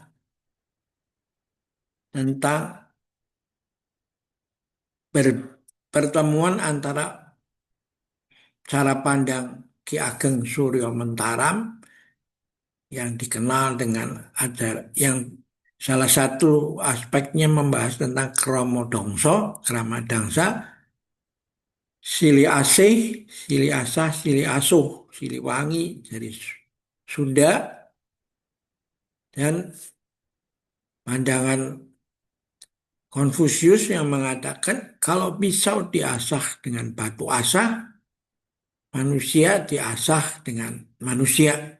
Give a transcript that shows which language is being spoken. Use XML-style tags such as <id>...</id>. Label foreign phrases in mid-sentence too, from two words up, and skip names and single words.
<id>tentang pertemuan antara cara pandang Ki Ageng Suryo Mentaram yang dikenal dengan yang salah satu aspeknya membahas tentang Kromo Dongso, Krama Dangsa, Sili Asih, Sili Asah, Sili Asuh, Sili Wangi dari Sunda, dan pandangan Konfusius yang mengatakan kalau pisau diasah dengan batu asah, manusia diasah dengan manusia.</id>